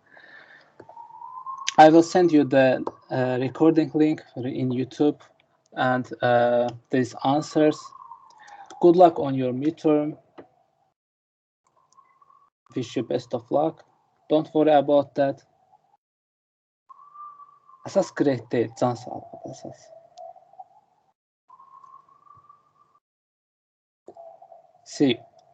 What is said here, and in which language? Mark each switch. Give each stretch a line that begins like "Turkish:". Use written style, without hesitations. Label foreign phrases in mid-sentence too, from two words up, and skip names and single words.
English: I will send you the recording link in YouTube and these answers. Good luck on your midterm. Wish you best of luck. Don't worry about that.
Azerbaijani: Əsas great deyil, can sağlığı əsas.
English: See you.